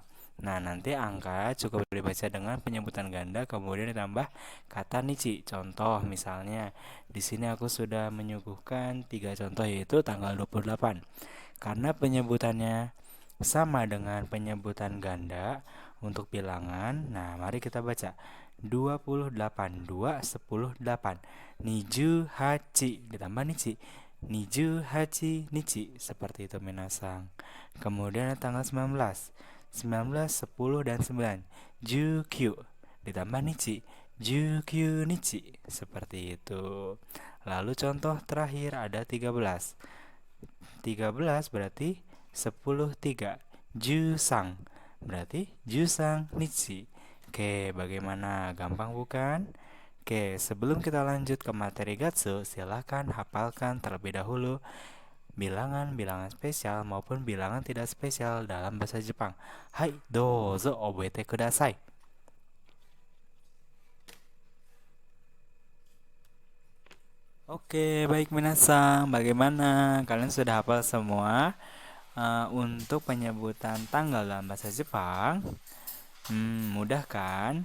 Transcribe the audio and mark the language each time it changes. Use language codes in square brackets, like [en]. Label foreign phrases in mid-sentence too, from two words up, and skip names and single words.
[id] Nah, nanti angka cukup dibaca dengan penyebutan ganda kemudian ditambah kata nichi. Contoh misalnya di sini aku sudah menyuguhkan 3 contoh, yaitu tanggal 28. Karena penyebutannya sama dengan penyebutan ganda untuk bilangan. Nah, mari kita baca. 28, 2, 10, 8. [ja] Niju hachi ditambah nichi. Niju hachi nichi. [id] Seperti itu minasang. Kemudian tanggal 19. 19, 10, dan 9. Jukyu ditambah nichi. [ja] Jukyu nichi. [id] Seperti itu. Lalu contoh terakhir ada 13. 13 berarti 10, 3. [ja] Jusang berarti Jusang nichi. [id] Oke, bagaimana? Gampang bukan? Oke, sebelum kita lanjut ke materi Gatsu, silahkan hafalkan terlebih dahulu bilangan-bilangan spesial maupun bilangan tidak spesial dalam bahasa Jepang. [ja] Hai, dozo obete kudasai. [id] Oke, baik minasang. Bagaimana? Kalian sudah hafal semua untuk penyebutan tanggal dalam bahasa Jepang? Mudah kan?